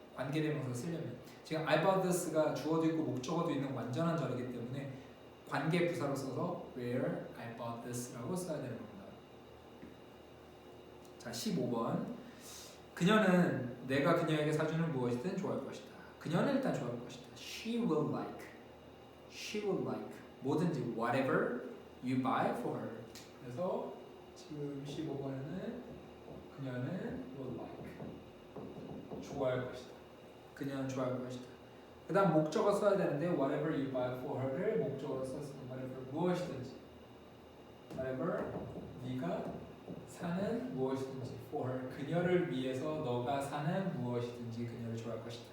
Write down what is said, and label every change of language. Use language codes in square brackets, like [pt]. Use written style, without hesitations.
[ko] 관계대명사 쓰려면. 지금 I bought this가 주어도 있고 목적어도 있는 완전한 절이기 때문에 관계부사로 써서 [en] where I bought this [ko] 라고 써야 되는 겁니다. 자, 15번. 그녀는 내가 그녀에게 사주는 무엇이든 좋아할 것이다. 그녀는 일단 좋아할 것이다. [en] She will like. She will like. [ko] 뭐든지 [en] whatever you buy for her. [ko] 그래서 지금 15번에는 그녀는 will like. 좋아할 것이다. 그녀는 좋아할 것이다. 그 다음 목적어 써야 되는데 [en] whatever you buy for her [ko] 를 목적어로 썼습니다. whatever 무엇이든지 whatever 네가 사는 무엇이든지 for her 그녀를 위해서 너가 사는 무엇이든지 그녀를 좋아할 것이다.